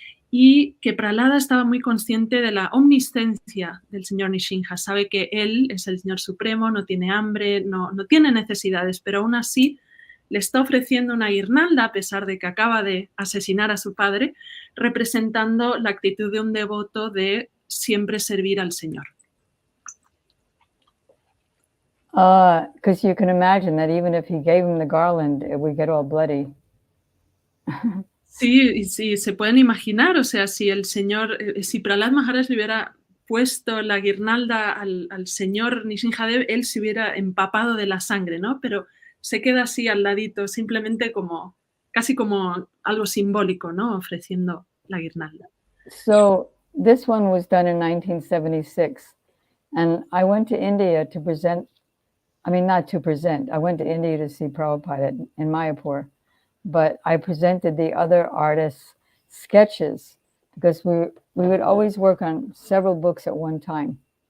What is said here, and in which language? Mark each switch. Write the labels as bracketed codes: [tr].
[es] y que Prahlada estaba muy consciente de la omnisciencia del señor Nrsimha, sabe que él es el Señor Supremo, no tiene hambre, no tiene necesidades, pero aún así le está ofreciendo una guirnalda a pesar de que acaba de asesinar a su padre, representando la actitud de un devoto de siempre servir al Señor. [en] Because you can imagine that even if he gave him the garland, it would get all bloody. [es] Sí, se pueden imaginar, o sea, si el señor, si Prahlad Maharaj le hubiera puesto la guirnalda al señor Nrsimhadev, él se hubiera empapado de la sangre, ¿no? Pero se queda así al ladito, simplemente casi como algo simbólico, ¿no? Ofreciendo la guirnalda. [en] So this one was done in 1976, and I went to India to present, I mean, not to present, I went to India to see Prabhupada in Mayapur. But I presented the other artists' sketches because we would always work on several books at one time.